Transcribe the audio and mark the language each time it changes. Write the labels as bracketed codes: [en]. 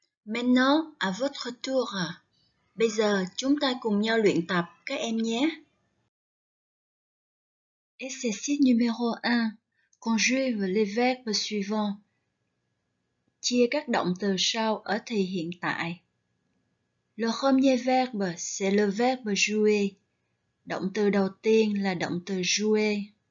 [fr] Maintenant, à votre tour. [vi] Bây giờ chúng ta cùng nhau luyện tập các em nhé. [fr] Exercice numéro 1. Conjugue les verbes suivants. [vi] Chia các động từ sau ở thì hiện tại. [fr] Le premier verbe, c'est le verbe jouer. [vi] Động từ đầu tiên là động từ jouer.